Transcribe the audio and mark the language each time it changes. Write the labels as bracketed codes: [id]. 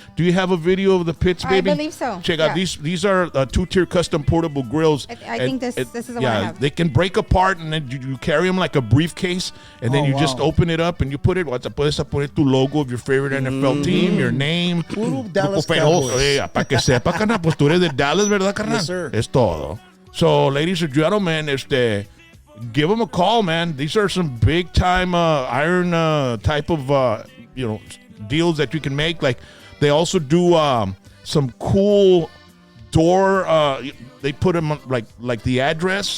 [en] Do you have a video of the pits, baby? I believe so. Check out Yeah. these are two-tier custom portable grills. I think this is the one I have. They can break apart and then you carry them like a briefcase and then you just open it up and you put it, [es] puedes poner tu logo [en] of your favorite NFL team, your name. [es] Puro Dallas Feroz. [en] Cowboys. [es] Oye, para que sepa, carnal, pues tú eres de Dallas, ¿verdad, carnal? [en] Yes, sir. [es] Es todo. [en] So, ladies and gentlemen, give them a call, man. These are some big time iron type of deals that you can make. Like they also do some cool door. They put them like the address.